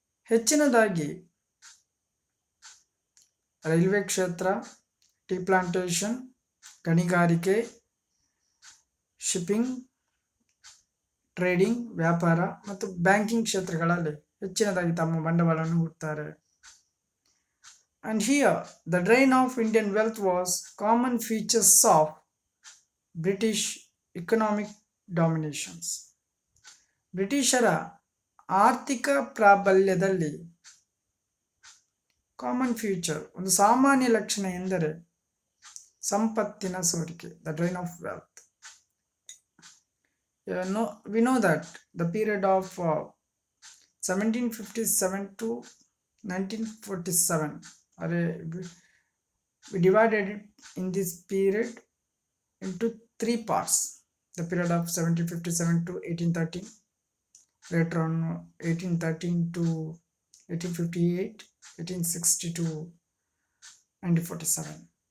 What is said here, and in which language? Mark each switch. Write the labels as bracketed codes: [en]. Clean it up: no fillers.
[kn] ಹೆಚ್ಚಿನದಾಗಿ ರೈಲ್ವೆ ಕ್ಷೇತ್ರ, tea plantation, ಗಣಿಗಾರಿಕೆ, ಶಿಪ್ಪಿಂಗ್, ಟ್ರೇಡಿಂಗ್, ವ್ಯಾಪಾರ ಮತ್ತು ಬ್ಯಾಂಕಿಂಗ್ ಕ್ಷೇತ್ರಗಳಲ್ಲಿ ಹೆಚ್ಚಿನದಾಗಿ ತಮ್ಮ ಬಂಡವಾಳವನ್ನು ಹೂಡ್ತಾರೆ. [en] And here the drain of Indian wealth was common features of British economic dominations. [kn] ಬ್ರಿಟಿಷರ ಆರ್ಥಿಕ ಪ್ರಾಬಲ್ಯದಲ್ಲಿ [en] common feature, [kn] ಒಂದು ಸಾಮಾನ್ಯ ಲಕ್ಷಣ ಎಂದರೆ ಸಂಪತ್ತಿನ ಸೋರಿಕೆ, [en] The drain of wealth. We know that the period of 1757 to 1947, we divided it in this period into three parts. The period of 1757 to 1813, later on 1813 to 1858, 1860 to 1947.